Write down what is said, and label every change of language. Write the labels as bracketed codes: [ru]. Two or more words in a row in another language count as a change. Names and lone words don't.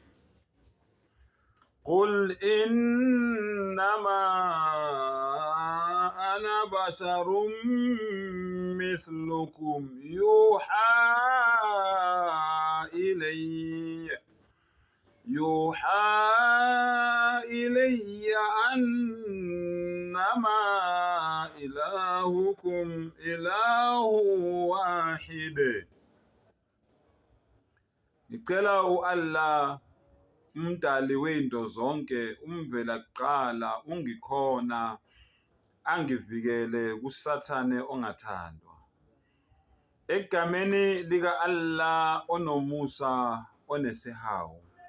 [ar] قل إنما أنا بشر مثلكم يوحى إلي أنما إلهكم إله واحد. [zu] Ngicela u-Allah umdali weinto zonke, umvela kuqala, ungikhona, angivikele kusathane ongathandwa. Egameni lika Allah onomusa onesihawu.